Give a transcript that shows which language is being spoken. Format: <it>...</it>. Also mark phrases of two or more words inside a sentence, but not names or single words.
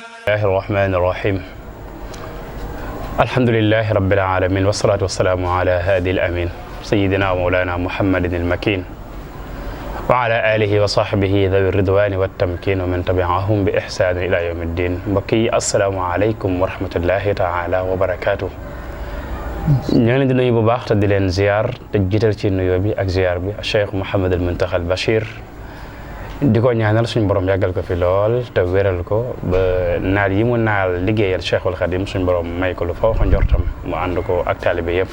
<ar>الله الرحمن الرحيم الحمد لله رب العالمين والصلاة والسلام على هادي الأمين سيدنا ومولانا محمد المكين وعلى آله وصحبه ذوي الرضوان والتمكين ومن تبعهم بإحسان إلى يوم الدين بقي السلام عليكم ورحمة الله تعالى وبركاته</ar> <wo>ñu ngi leen di nuyu bu baax te di leen ziar te jiital ci nuyoo bi ak ziar bi Cheikh Mouhamadul Muntaxa al Bachir di ko ñaanal suñu borom yàggal ko fi lool te wéral ko ba naal yi mu naal liggéeyal Cheikhul Khadim suñu borom may ko lu fa wax njortam mu ànd ko ak taalibe yëpp.</wo>